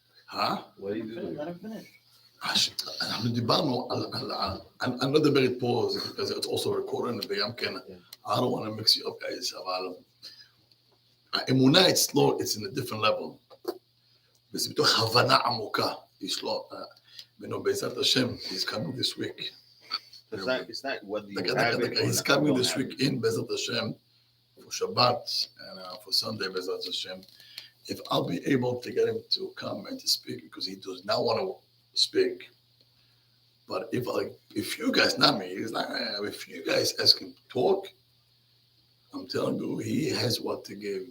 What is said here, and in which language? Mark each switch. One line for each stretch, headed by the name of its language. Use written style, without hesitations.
English: What do you do? Let him finish.
Hebrew: אנחנו דיברנו אני לא אדבר פה,
English: because it's also recorded,
Hebrew: וגם כן,
English: I don't want to mix you up guys,
Hebrew: אבל האמונה אצלו,
English: it's in a different level.
Hebrew: וזה מתוך הבנה עמוקה, יש לו, בעזרת השם,
English: he's coming this week. It's not whether you have it or He's not, coming you this don't have week it. in Bezrat Hashem for Shabbat and for Sunday Bezrat Hashem. If I'll be able to get him to come and to speak, because he does not want to speak. But if you guys, not me, he's like, if you guys ask him to talk, I'm telling you, he has what to give.